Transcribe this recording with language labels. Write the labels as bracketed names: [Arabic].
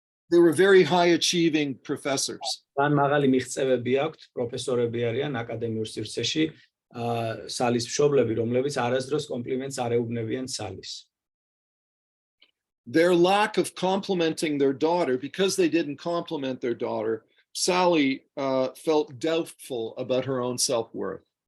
[English] They were very high achieving professors. [Georgian] ძალიან მაღალი მიღწევები აქვთ, პროფესორები არიან აკადემიურ სივრცეში, სალის მშობლები, რომლებიც არასდროს კომპლიმენტს არ ეუბნებიან სალის. [English] Their lack of complimenting their daughter, because they didn't compliment their daughter, Sally felt doubtful about her own self-worth.